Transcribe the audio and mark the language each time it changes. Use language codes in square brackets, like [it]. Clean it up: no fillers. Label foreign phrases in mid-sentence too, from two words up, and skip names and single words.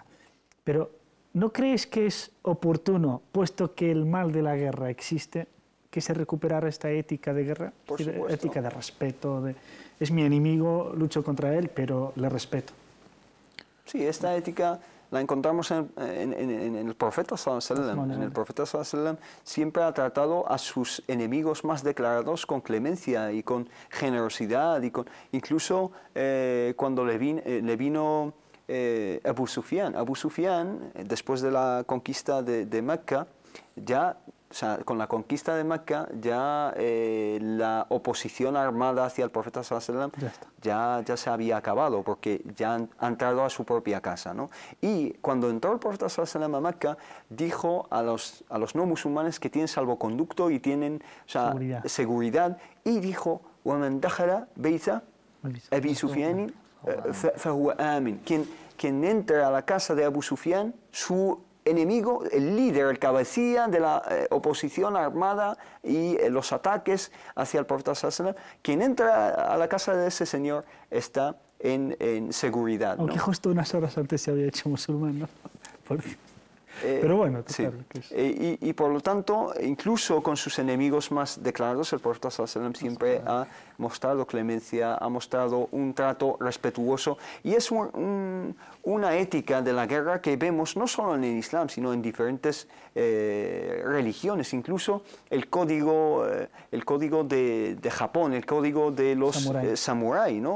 [es] Pero ¿no crees que es oportuno, puesto que el mal de la guerra existe, que se recuperara esta ética de guerra? Por supuesto. Ética de respeto, es mi enemigo, lucho contra él, pero le respeto. Sí, esta ética la encontramos en el profeta [ar] صلى الله عليه وسلم. [es] En el profeta [ar] صلى الله عليه وسلم [es] siempre ha tratado a sus enemigos más declarados con clemencia y con generosidad, y incluso cuando le vino Abu Sufyan. Abu Sufyan, después de la conquista de Mecca, o sea, con la conquista de Mecca, ya la oposición armada hacia el profeta [ar] صلى الله عليه وسلم [es] ya se había acabado, porque ya ha entrado a su propia casa, ¿no? Y cuando entró el profeta [ar] صلى الله عليه وسلم [es] a Mecca, dijo a los no musulmanes que tienen salvoconducto y tienen, o sea, seguridad, y dijo: [ar] وَمَنْ دَخَلَ بَيْتَ أَبِي سُفْيَانٍ فَهُوَ آمِنٌ. [es] Quien entra a la casa de Abu Sufyan, su enemigo, el líder, el cabecilla de la oposición armada y los ataques hacia el profeta [ar] صلى الله عليه وسلم, [es] quien entra a la casa de ese señor está en seguridad, ¿no? Aunque justo unas horas antes se había hecho musulmán, ¿no? Pero bueno, sí. Claro, y por lo tanto, incluso con sus enemigos más declarados, el profeta [ar] صلى الله عليه وسلم [es] siempre ha mostrado clemencia, ha mostrado un trato respetuoso, y es una ética de la guerra que vemos no solo en el Islam, sino en diferentes religiones. Incluso el código de Japón, el código de los samurái, ¿no?